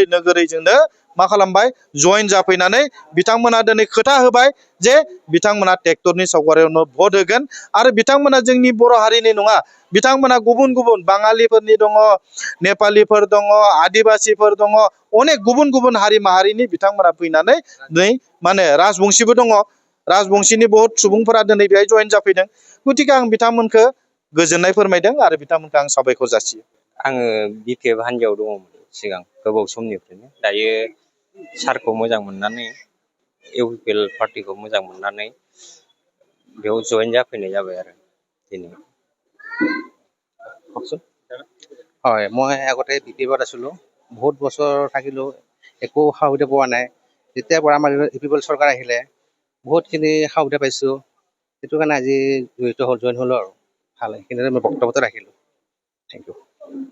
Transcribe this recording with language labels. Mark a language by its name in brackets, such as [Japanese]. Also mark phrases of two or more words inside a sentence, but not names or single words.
[Bodo] नोगोरै जोंनो मा खालामबाय जयेन जाफैनानै बिथांमोना दिनै खोथा होबाय जे बिथांमोना ट्रेक्टरनि सावगारियावनो भट होगोन आरो बिथांमोना जोंनि बर' हारिनि नङा बिथांमोना गुबुन गुबुन बाङालिफोरनि दङ नेपालिफोर दङ आदिबासिफोर दङ अनेक गुबुन गुबुन हारि माहारिनि बिथांमोना फैनानै नै माने राजबंशीबो दङ राजबंशीनि बहुत सुबुंफोरा दिनै बेहाय जयेन जाफैदों गतिके आं बिथांमोनखौ गोजोननाय फोरमायदों आरो बिथांमोनखौ आं साबायखर जासियो आङो बिपिएफ हान्जायाव दङमोन सिगां गोबाव समनिफ्रायनो दायो सारखौ मोजां मोननानै इउपिपिएल पार्टिखौ मोजां मोननानै बेयाव जयेन जाफैनाय जाबाय आरो दिनै [Assamese] হয় মই আগতে বিপিএফত আছিলোঁ বহুত বছৰ থাকিলোঁ একো সা সুবিধা পোৱা নাই যেতিয়াৰ পৰা আমাৰ ইউপিপিএল চৰকাৰ আহিলে বহুতখিনি সা সুবিধা পাইছোঁ সেইটো কাৰণে আজি জইন হ'লোঁ আৰু ভাল সেইখিনিতে মই বক্তব্যটো ৰাখিলোঁ [English] thank you